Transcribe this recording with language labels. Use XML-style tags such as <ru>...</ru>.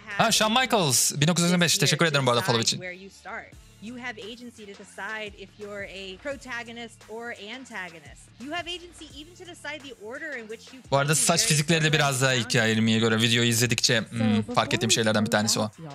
<tr>Shawn Michaels 1995. Teşekkür ederim bu arada follow için.</tr> <en>You have agency to decide if you're a protagonist or antagonist. You have agency even to decide the order in which you.</en> <tr>Bu arada saç fizikleri de biraz daha 2.20'ye göre videoyu izledikçe fark ettiğim şeylerden bir tanesi o.</tr>